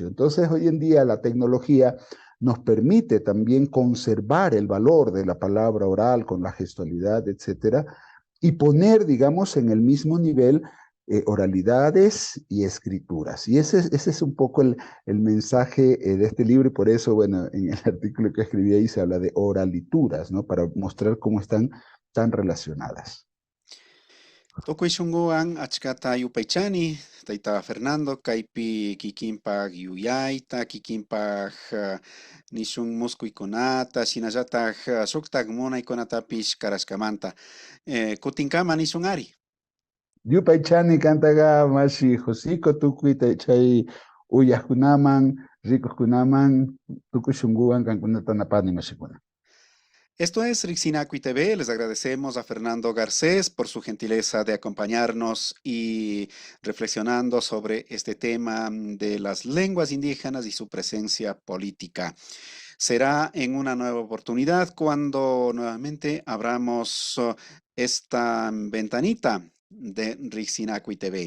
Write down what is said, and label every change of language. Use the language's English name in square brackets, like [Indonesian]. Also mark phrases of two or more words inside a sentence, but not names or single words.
[Spanish] Entonces, hoy en día la tecnología nos permite también conservar el valor de la palabra oral con la gestualidad, etcétera, y poner, digamos, en el mismo nivel oralidades y escrituras. Y ese es un poco el mensaje de este libro, y por eso, bueno, en el artículo que escribí ahí se habla de oralituras, ¿no? Para mostrar cómo están tan relacionadas. [Quechua] Tokuy shunguan achkata yupaychani, tayta Fernando, kaypi kikinpag yuyayta, kikinpag nishun muskuykunata, shinallataq suqtaq munaykunatapish karashkamanta. Kutinkama nishun ari. Yupaychani kantaga mashi Josico tukuy chay uyahkunaman, rikuhkunaman, tukushunguan kankunata napani mashikuna. [Spanish] Esto es Rixinacui TV. Les agradecemos a Fernando Garcés por su gentileza de acompañarnos y reflexionando sobre este tema de las lenguas indígenas y su presencia política. Será en una nueva oportunidad cuando nuevamente abramos esta ventanita de Rixinacui TV.